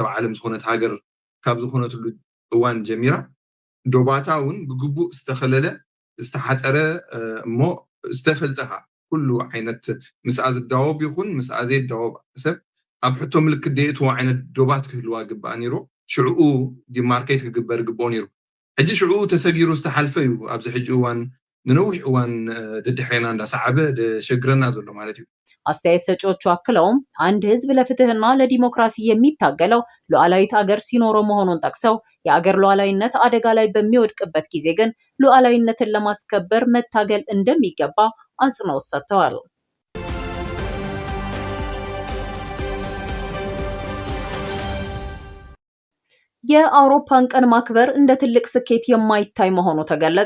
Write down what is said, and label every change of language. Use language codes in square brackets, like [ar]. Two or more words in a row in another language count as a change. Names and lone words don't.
[ti] ዓለም ዝኾነት ሃገር ካብ ዝኾነትሉ እዋን ጀሚራ ዶባታ እውን ብግቡእ ዝተኸለለ ዝተሓፀረ እሞ ዝተፈልጠኻ ኩሉ ዓይነት ምስኣ ዝዳወብ ይኹን ምስኣ ዘይዳወብ ሰብ ኣብ ሕቶ ምልክት ደይእትዎ ዓይነት ዶባት ክህልዋ ግባእ ነይሩ። ሽዑኡ ዲማርኬት ክግበር ግብኦ ነይሩ። ሕጂ ሽዑኡ ተሰጊሩ ዝተሓልፈ እዩ። ኣብዚ ሕጂ እዋን ንነዊሕ እዋን ደድሕሬና እንዳሰዓበ ደሸግረና ዘሎ ማለት እዩ። [am] አስተያየት ሰጪዎቹ አክለውም አንድ ህዝብ ለፍትህና ለዲሞክራሲ የሚታገለው ሉዓላዊት አገር ሲኖረው መሆኑን ጠቅሰው የአገር ሉዓላዊነት አደጋ ላይ በሚወድቅበት ጊዜ ግን ሉዓላዊነትን ለማስከበር መታገል እንደሚገባ አጽንኦት ሰጥተዋል። የአውሮፓን ቀን ማክበር እንደ ትልቅ ስኬት የማይታይ መሆኑ ተገለጸ።